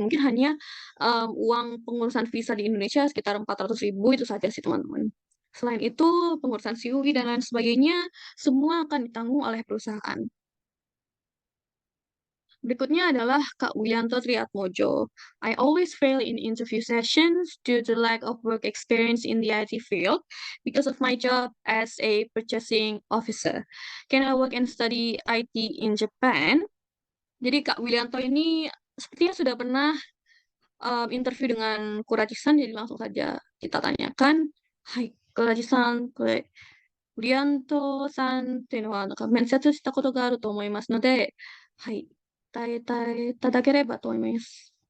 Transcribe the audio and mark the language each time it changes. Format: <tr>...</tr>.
<id>Mungkin hanya uang pengurusan visa di Indonesia sekitar 400.000 itu saja sih teman-teman. Selain itu, pengurusan CUI dan lain sebagainya semua akan ditanggung oleh perusahaan. Berikutnya adalah Kak Wiyanto Triatmojo.</id> <en>I always fail in interview sessions due to lack of work experience in the IT field because of my job as a purchasing officer. Can I work and study IT in Japan?</en> <id>Jadi Kak Wiyanto ini sepertinya sudah pernah interview dengan Kuraji-san, jadi langsung saja kita tanyakan.</id> <ja>Hai, Kuraji-san, これ、ブリアントさんっていうのは、面接したことがあると思いますので、はい、答えていただければと思います。</ja>